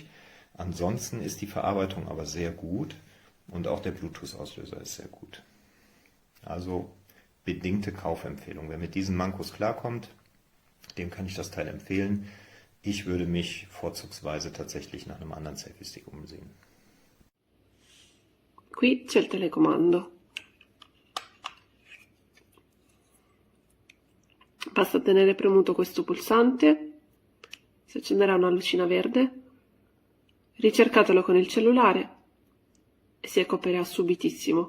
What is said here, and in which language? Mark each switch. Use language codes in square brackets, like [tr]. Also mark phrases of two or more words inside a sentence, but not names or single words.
[de] Ansonsten ist die Verarbeitung aber sehr gut und auch der Bluetooth-Auslöser ist sehr gut. Also bedingte Kaufempfehlung. Wer mit diesen Mankos klarkommt, dem kann ich das Teil empfehlen. Ich würde mich vorzugsweise tatsächlich nach einem anderen Selfie-Stick umsehen. [it] Qui c'è il telecomando. Basta tenere premuto questo pulsante, si accenderà una lucina verde, ricercatelo con il cellulare e si accopierà subitissimo.